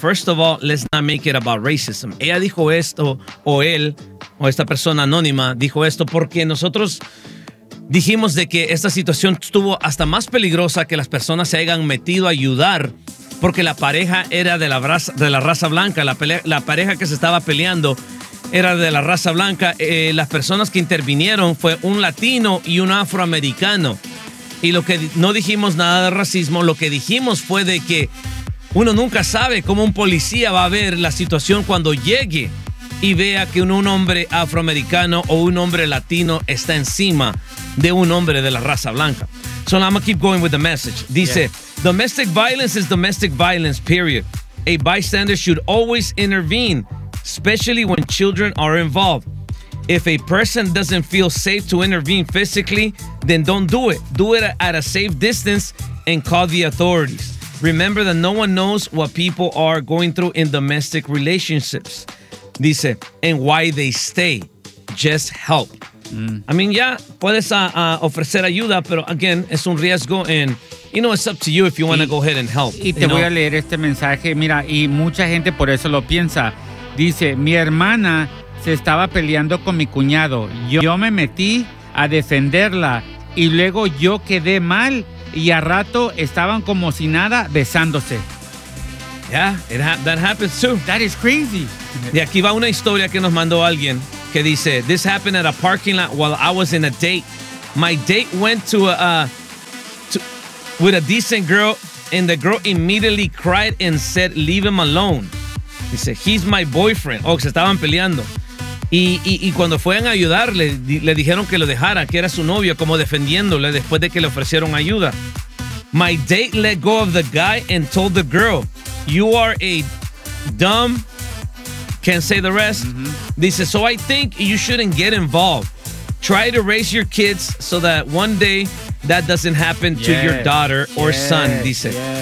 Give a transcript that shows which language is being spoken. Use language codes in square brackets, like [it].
[en] First of all, let's not make it about racism. [es] Ella dijo esto, o él, o esta persona anónima, dijo esto porque nosotros dijimos de que esta situación estuvo hasta más peligrosa que las personas se hayan metido a ayudar porque la pareja era de la raza blanca. La pareja que se estaba peleando era de la raza blanca. Las personas que intervinieron fue un latino y un afroamericano. Y lo que no dijimos nada de racismo, lo que dijimos fue de que uno nunca sabe cómo un policía va a ver la situación cuando llegue y vea que un hombre afroamericano o un hombre latino está encima de un hombre de la raza blanca. [en] So I'm gonna keep going with the message. [es] Dice, [en] yeah. Domestic violence is domestic violence, period. A bystander should always intervene, especially when children are involved. If a person doesn't feel safe to intervene physically, then don't do it. Do it at a safe distance and call the authorities. Remember that no one knows what people are going through in domestic relationships. [es] Dice, [en] and why they stay. Just help. Mm. I mean, yeah, [es] puedes ofrecer ayuda, pero [en] again, [es] es un riesgo. [en] And, you know, it's up to you if you want to go ahead and help. [es] Y te voy a leer este mensaje. Mira, y mucha gente por eso lo piensa. Dice, mi hermana se estaba peleando con mi cuñado. Yo me metí a defenderla y luego yo quedé mal y a rato estaban como si nada besándose. [en] Yeah, that happens too. That is crazy. [es] Y aquí va una historia que nos mandó alguien que dice, [en] this happened at a parking lot while I was in a date. My date went to a with a decent girl, and the girl immediately cried and said, leave him alone. [es] Dice, [en] he's my boyfriend. Oh, [es] se estaban peleando. Y cuando fueron a ayudarle, le dijeron que lo dejara, que era su novio, como defendiéndole después de que le ofrecieron ayuda. [en] My date let go of the guy and told the girl, you are a dumb, can't say the rest. [es] Dice, [en] so I think you shouldn't get involved. Try to raise your kids so that one day that doesn't happen to your daughter or son, [es] dice.